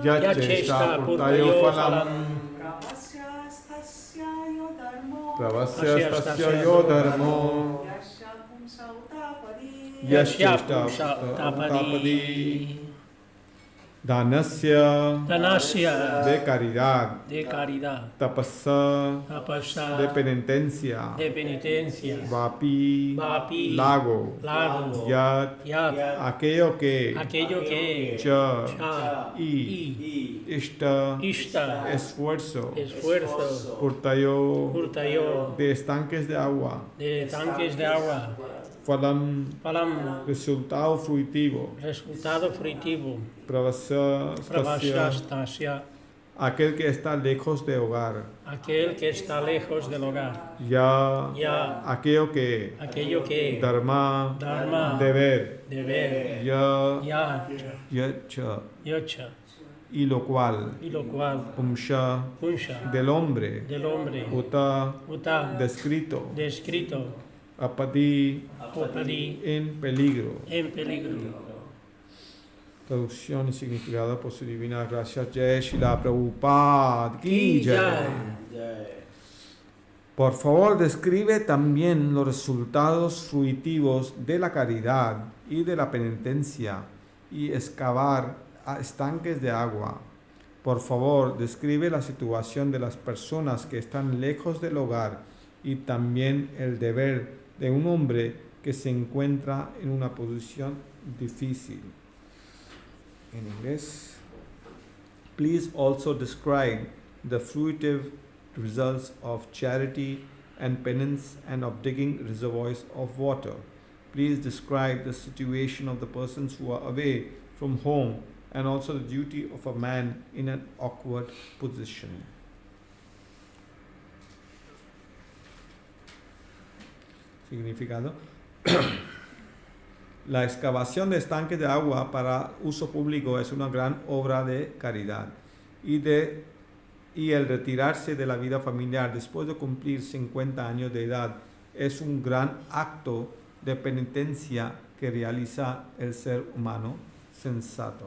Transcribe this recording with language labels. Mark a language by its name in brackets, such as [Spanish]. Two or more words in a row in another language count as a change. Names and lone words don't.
[Sanskrit] yacheshta purtayo phalam pravasya stasya yo dharmo pravasya stasya yo dharmo yasya pumsa utapadi yacheshta utapadi danasya [Spanish] danasya de caridad de caridad tapasa tapasa de penitencia de penitencia vapi vapi lago lago yat yat aquello que aquello que cha cha y ishta ishta esfuerzo esfuerzo purtayo purtayo de estanques de agua de tanques de agua phalam phalam resultado fruitivo resultado fruitivo pravasya pravasya stasya stasya aquel que está lejos de hogar aquel que está lejos del hogar ya aquello aquello que dharma dharma deber deber ya yacha yacha y lo cual y lo cual pumsha punsha del hombre del hombre uta uta descrito descrito apadi opadi en peligro. en peligro. Traducción y significado por su divina gracia. [Hindi] Jai Śrīla Prabhupada ki jai. [Spanish] Por favor, describe también los resultados fruitivos de la caridad y de la penitencia y excavar estanques de agua. Por favor, describe la situación de las personas que están lejos del hogar y también el deber de un hombre que se encuentra en una posición difícil. En inglés. [English] Please also describe the fruitive results of charity and penance and of digging reservoirs of water. Please describe the situation of the persons who are away from home and also the duty of a man in an awkward position. [Spanish] Significado. La excavación de estanques de agua para uso público es una gran obra de caridad y el retirarse de la vida familiar después de cumplir 50 años de edad es un gran acto de penitencia que realiza el ser humano sensato.